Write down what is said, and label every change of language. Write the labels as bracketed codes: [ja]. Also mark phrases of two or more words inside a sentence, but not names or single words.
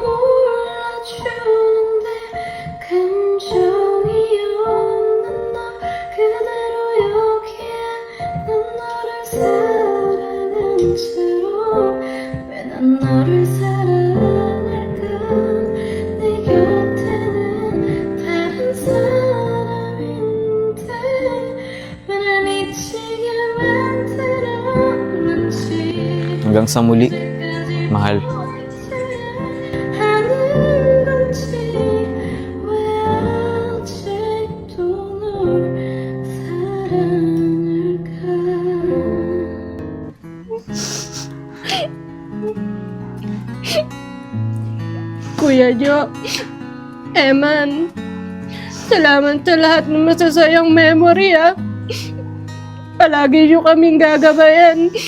[ko] 몰라주는데 감정이 없는 너 그대로 여기에 난 너를 사랑한 채로 왜 난 너를 사랑할까 내 곁에는 다른 사람인데 왜 날 미치게 만들었는지 [tl] Hanggang sa muli, mahal. [ko] 하는 건지 왜 아직도 널 사랑할까 [tl] Kuya Jo, Eman, salamat sa lahat ng [en] masasayang memory [tl] ah. Palagi niyo kaming gagabayan.